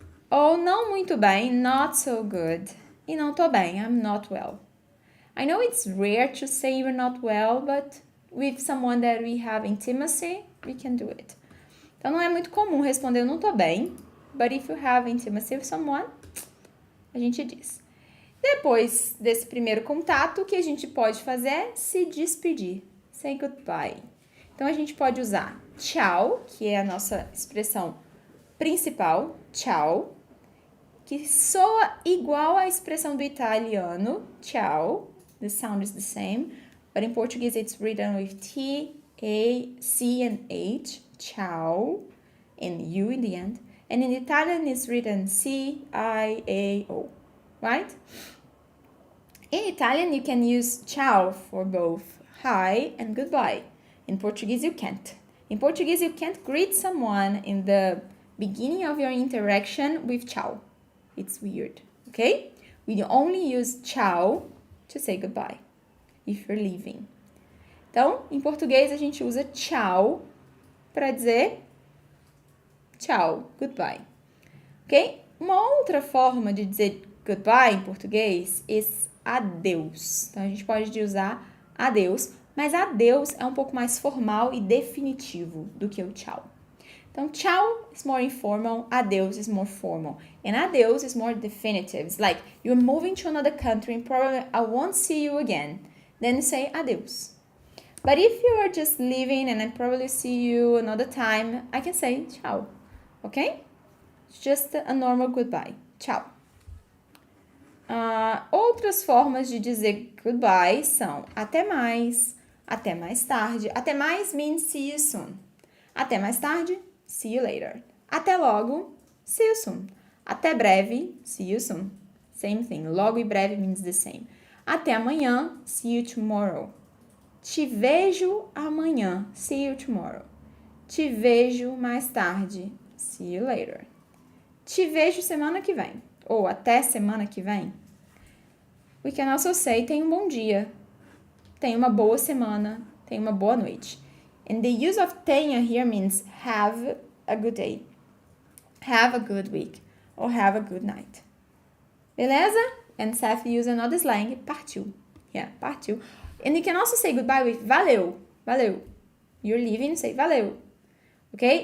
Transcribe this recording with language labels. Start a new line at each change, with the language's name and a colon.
Portuguese: Ou não muito bem,
English: not so good.
Portuguese: E não tô bem,
English: I'm not well. I know it's rare to say you're not well, but with someone that we have intimacy, we can do it.
Portuguese: Então, não é muito comum responder eu não tô bem,
English: but if you have intimacy with someone,
Portuguese: a gente diz. Depois desse primeiro contato, o que a gente pode fazer é se despedir,
English: say goodbye.
Portuguese: Então, a gente pode usar tchau, que é a nossa expressão principal, tchau, que soa igual à expressão do italiano, tchau,
English: the sound is the same, but in Portuguese it's written with T, A, C, and H, tchau, and U in the end, and in Italian it's written C, I, A, O, right? In Italian you can use tchau for both hi and goodbye. In Portuguese, you can't. In Portuguese, you can't greet someone in the beginning of your interaction with tchau. It's weird, okay? We only use tchau to say goodbye if you're leaving.
Portuguese: Então, em português, a gente usa tchau para dizer tchau, goodbye, ok? Uma outra forma de dizer goodbye em português é adeus. Então, a gente pode usar adeus, mas adeus é um pouco mais formal e definitivo do que o tchau.
English: Então, tchau is more informal, adeus is more formal. And adeus is more definitive. It's like you're moving to another country and probably I won't see you again. Then you say adeus. But if you are just leaving and I probably see you another time, I can say tchau, okay? It's just a normal goodbye.
Portuguese: Tchau. Outras formas de dizer goodbye são até mais tarde. Até mais
English: means see you soon.
Portuguese: Até mais tarde,
English: see you later.
Portuguese: Até logo,
English: see you soon.
Portuguese: Até breve,
English: see you soon. Same thing. Logo e breve means the same.
Portuguese: Até amanhã,
English: see you tomorrow.
Portuguese: Te vejo amanhã,
English: see you tomorrow.
Portuguese: Te vejo mais tarde,
English: see you later.
Portuguese: Te vejo semana que vem, ou até semana que vem.
English: We can also say
Portuguese: tenha um bom dia, tenha uma boa semana, tenha uma boa noite.
English: And the use of tenha here means have a good day, have a good week, or have a good night. Beleza? And Seth used another slang, partiu. Yeah, partiu. And you can also say goodbye with valeu, valeu. You're leaving, say valeu. Okay?